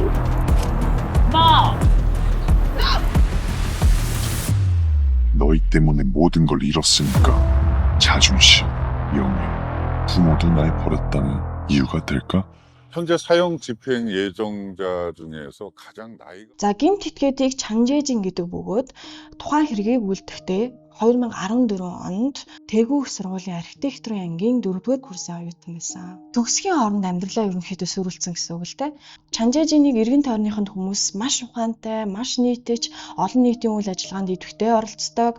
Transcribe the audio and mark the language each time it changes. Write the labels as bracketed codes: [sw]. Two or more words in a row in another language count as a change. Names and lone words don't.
[ko] 엄마! 너희 때문에 모든 걸 잃었으니까 자존심, 명예, 부모도 날 버렸다는 이유가 될까? 현재 사형 집행 예정자 중에서 가장 나이가 [mn] За гэмт этгээдийг Чанжэжин гэдэг бөгөөд тухайн хэргийг үйлдэхдээ 2014 онд Тэгүү их сургуулийн архитектурын ангийн 4-р курсын оюутан байсан. Төгсгийн хооронд амьдралаа ерөнхийдөө сүрүүлсэн гэсэн үг л дээ. Чанжэжинийг эргэн тойрныхонд хүмүүс маш ухаантай, маш нийтэж, олон нийтийн үйл ажиллагаанд идэвхтэй оролцдог.